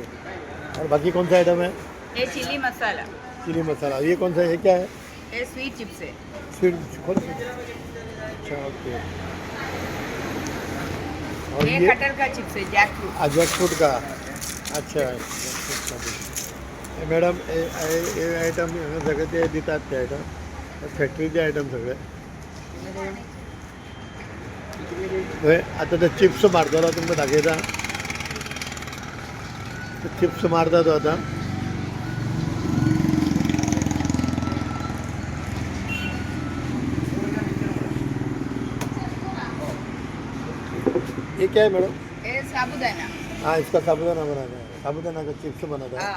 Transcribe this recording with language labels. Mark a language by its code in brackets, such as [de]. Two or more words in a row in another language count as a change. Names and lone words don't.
[hi] और बाकी कौन सा आइटम है? ये चिली मसाला, चिली मसाला, ये कौन सा है, ये क्या है? ये स्वीट चिप्स है, स्वीट, अच्छा ओके। और ये ये कटर का चिप्स है, जैक फ्रूट। जैक फ्रूट का, अच्छा jackfruit का भी. [kok] हे मॅडम हे आयटम सगळे ते दितात ते आयटम, फॅक्टरीचे आयटम सगळे. होय, आता ते चिप्स मारतलो तुमकां दाखयता. चिप्स मारता तो आता. [hi] ये क्या है मैडम? ये साबुदाना, हाँ, इसका साबुदाना बनाना है, साबुदाना का चिप्स बनाता है.